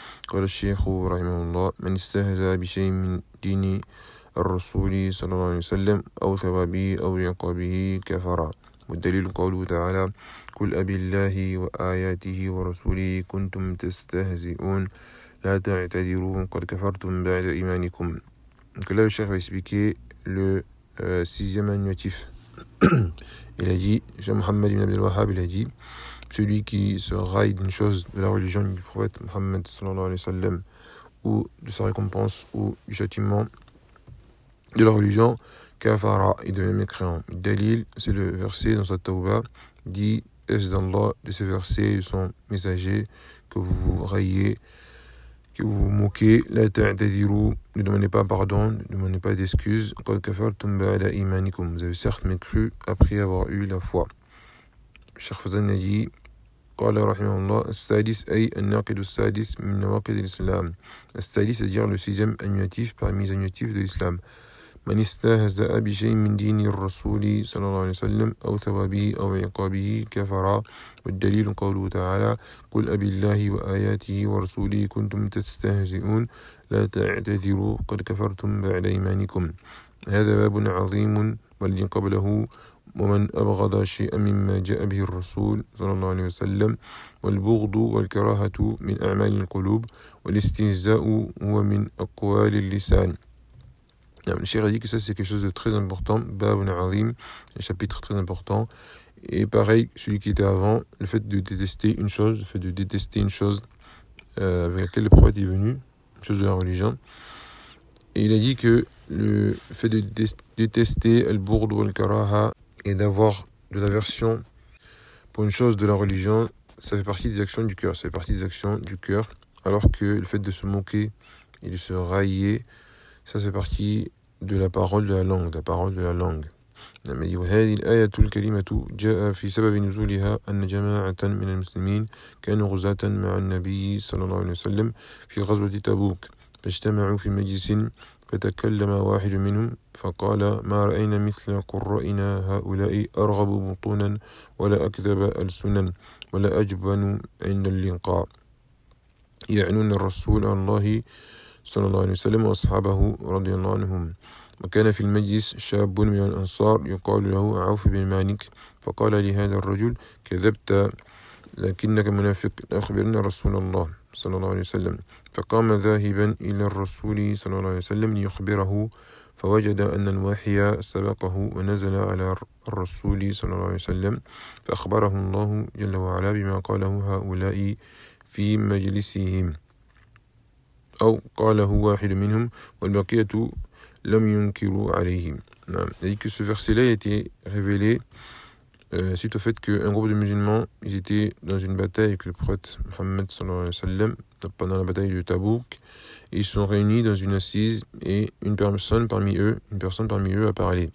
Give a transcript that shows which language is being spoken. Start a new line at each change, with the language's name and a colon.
Arabic: قال الشيخ رحمه الله: من استهزأ بشيء من دين الرسول صلى الله عليه وسلم أو ثوابه أو عقابه كفر. والدليل قوله تعالى: قل أبي الله وآياته ورسوله كنتم تستهزئون لا تعتذروا قد كفرتم بعد إيمانكم.
French: Donc là, le cheikh va expliquer le sixième annuatif. Il a dit, Cheikh Mohammed ibn Abd al-Wahhab, il a dit, celui qui se raille d'une chose de la religion du prophète Mohammed sallallahu alayhi wa sallam, ou de sa récompense ou du châtiment de la religion, kafara, il devient mécréant. Dalil, c'est le verset dans sa Tawba, dit, est-ce dans Allah de ce verset, de son messager, que vous vous raillez, que vous vous moquez, la ta'tadiru, ne demandez pas pardon, ne demandez pas d'excuses, qu'al kafar tumba ala imanikum, vous avez certes mécru après avoir eu la foi.
Arabic: Cheikh Fazan a dit, قال رحمه الله السادس أي الناقد السادس من نواقد الإسلام السادس أجير لسيزم أنواتيف برميز أنواتيف الإسلام من استهزأ بشيء من دين الرسول صلى الله عليه وسلم أو ثوابه أو عقابه كفر. والدليل قوله تعالى قل أبي الله وآياته ورسوله كنتم تستهزئون لا تعتذروا قد كفرتم بعد إيمانكم. هذا باب عظيم والذي قبله ومن أبغض شيئا مما جاء به الرسول صلى الله عليه وسلم والبغض والكراهة من أعمال القلوب والاستهزاء هو من أقوال اللسان.
French: Le Cheikh a dit que ça c'est quelque chose de très important, Babun Azim, un chapitre très important. Et pareil, celui qui était avant, le fait de détester une chose, le fait de détester une chose avec laquelle le prophète est venu, une chose de la religion. Et il a dit que le fait de détester Al-Bourd ou Al-Karaha et d'avoir de l'aversion pour une chose de la religion, ça fait partie des actions du cœur. Ça fait partie des actions du cœur. Alors que le fait de se moquer et de se railler, ça c'est parti de la parole de la langue, de la parole de la langue.
Arabic: Mais وهذه الآية الكريمة جاء في سبب نزولها أن جماعة من المسلمين كانوا غزاة مع النبي صلى الله عليه وسلم في غزوة تبوك فاجتمعوا في مجلس فتكلم واحد منهم فقال ما رأينا مثل قرائنا هؤلاء أرغب بطونا ولا أكذب ألسنا ولا أجبن عند اللقاء يعنون الرسول الله صلى الله عليه وسلم وأصحابه رضي الله عنهم. وكان في المجلس شاب من الأنصار يقال له عوف بن مالك فقال لهذا الرجل كذبت لكنك منافق أخبرنا رسول الله صلى الله عليه وسلم. فقام ذاهبا إلى الرسول صلى الله عليه وسلم ليخبره فوجد أن الوحي سبقه ونزل على الرسول صلى الله عليه وسلم فأخبره الله جل وعلا بما قاله هؤلاء في مجلسهم أو قاله واحد منهم والبقية لم ينكروا عليهم. نعم.
French: يعني que ce verset-là a été révélé suite au fait qu'un groupe de musulmans, ils étaient dans une bataille avec le prophète Mohammed sallallahu alayhi wa sallam, pendant la bataille de Tabouk. Ils sont réunis dans une assise et une personne parmi eux a parlé.